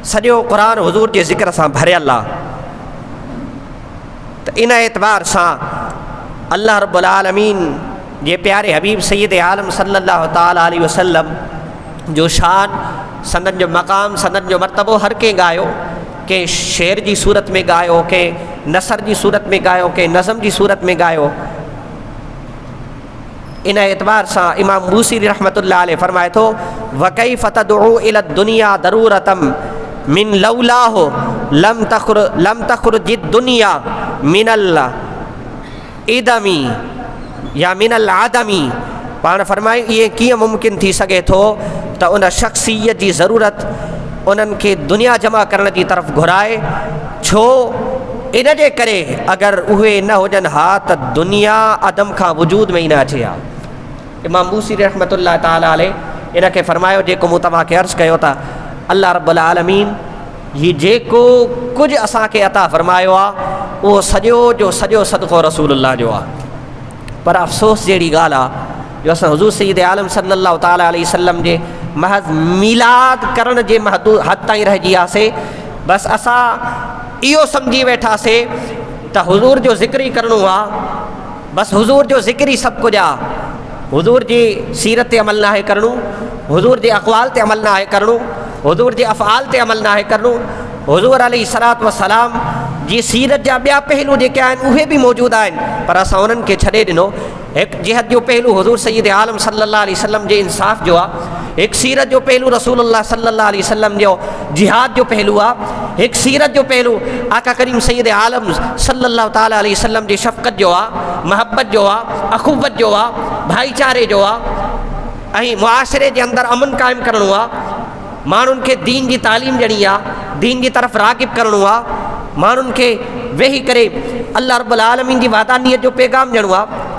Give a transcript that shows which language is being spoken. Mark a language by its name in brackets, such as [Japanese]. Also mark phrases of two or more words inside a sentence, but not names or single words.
[Sindhi] सॼो क़ुरान हुज़ूर जे ज़िक्र सां भरियलु आहे। त इन एतबार सां अल्लाह रब्बुल आलमीन जे प्यारे हबीब सैयद आलम [Arabic] صلى الله تعالى عليه وسلم [Sindhi] जो शान, संदन जो मक़ाम, संदन जो मर्तबो हर कंहिं ॻायो। कंहिं शेर जी सूरत में ॻायो, कंहिं नसर जी सूरत में ॻायो, कंहिं नज़म जी सूरत में ॻायो। इन एतबार से इमाम बूसीरी [Arabic] رحمة الله عليه [Sindhi] फरमाए थो [Arabic] وكيف تدعو إلى الدنيا ضرورة من لولاه لم تخرج الدنيا من العدم [Sindhi] या [Arabic] من الآدمي. [Sindhi] पाण फरमाए ये कीअं मुमकिन थी सघे थो त उन शख़्सियत जी ज़रूरत उन्हनि खे दुनिया जमा करण जी तरफ़ घुराए, छो इन जे करे अगरि उहे न हुजनि हा त दुनिया अदम खां वजूद में ई न अचे हा। इमाम बूसीरी [Arabic] رحمة الله تعالى عليه [Sindhi] इन खे फरमायो जेको मूं तव्हांखे अर्ज़ु कयो था अल्लाह रब्बुल आलमीन ही जेको कुझु असांखे अता फरमायो आहे उहो सॼो जो सॼो सदक़ो रसूलुल्लाह जो आहे। पर अफ़सोस जहिड़ी ॻाल्हि आहे जो असां हुज़ूर सय्यद आलम [Arabic] صلى الله تعالى عليه وسلم [Sindhi] जे महज़ मीलाद करण जे हद ताईं रहिजी वियासीं। बसि असां इहो सम्झी वेठासीं त हुज़ूर जो ज़िक्र ई करिणो आहे, बसि हुज़ूर जो ज़िक्र ई सभु कुझु आहे। हुज़ूर जी सीरत ते अमल नाहे करिणो, हुज़ूर जे अक़वाल ते अमल नाहे करिणो, हुज़ूर जे अफ़आल ते अमल नाहे करिणो। हुज़ूर [Arabic] عليه الصلاة والسلام [Sindhi] जी सीरत जा ॿिया पहलू जेके आहिनि उहे बि मौजूदु आहिनि, पर असां उन्हनि खे छॾे ॾिनो। हिकु जिहद जो पहलू हुज़ूर सय्यद आलम [Arabic] صلى الله عليه وسلم [Sindhi] जे इंसाफ़ जो आहे, हिकु सीरत जो पहलू रसूलुल्लाह [Arabic] صلى الله عليه وسلم [Sindhi] जो जिहाद जो पहलू आहे, हिकु सीरत जो पहलू आका करीम सय्यद आलम [Arabic] صلى الله تعالى عليه وسلم [Sindhi] जी शफ़क़त जो आहे, महबत जो आहे, अख़ुवत जो आहे, भाईचारे जो आहे ऐं मुआशरे जे अंदरि अमन क़ाइमु करिणो आहे। माण्हुनि खे दीन जी तालीम ॾियणी आहे, दीन जी तरफ़ राग़िब करिणो आहे, माण्हुनि खे वेही करे अल्लाह रब्बुल आलमीन जी वादानियत जो पैगाम ॾियणो आहे।